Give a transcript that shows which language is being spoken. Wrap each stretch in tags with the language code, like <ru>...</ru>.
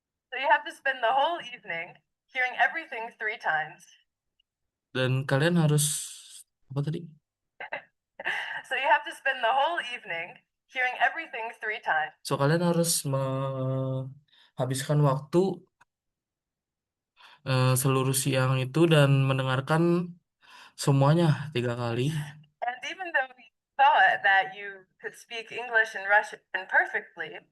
<en>So you have to spend the whole evening hearing everything 3 times.</en> <id>dan kalian harus apa tadi?</id> <en>So you have to spend the whole evening hearing everything 3 times.</en> <id>So kalian harus menghabiskan waktu seluruh siang itu dan mendengarkan semuanya 3 kali.</id> <en>And even though you thought that you could speak English and Russian perfectly,</en>